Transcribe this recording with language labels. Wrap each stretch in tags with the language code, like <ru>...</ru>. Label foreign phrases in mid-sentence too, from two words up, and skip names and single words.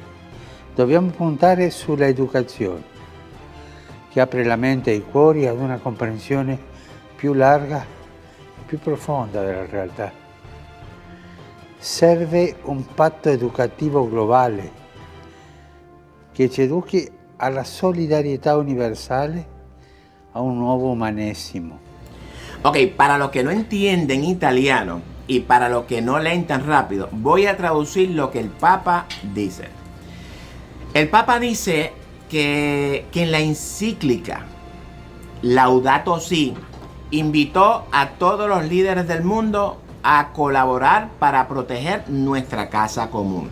<it>Dobbiamo puntare sulla educazione, che apre la mente e i cuori ad una comprensione più larga e più profonda della realtà. Serve un patto educativo globale che ci educhi alla solidarietà universale, a un nuovo umanesimo.</it> <es>Ok, para los que no entienden italiano y para los que no leen tan rápido, voy a traducir lo que el Papa dice. El Papa dice que en la encíclica Laudato Si invitó a todos los líderes del mundo a colaborar para proteger nuestra casa común.</es>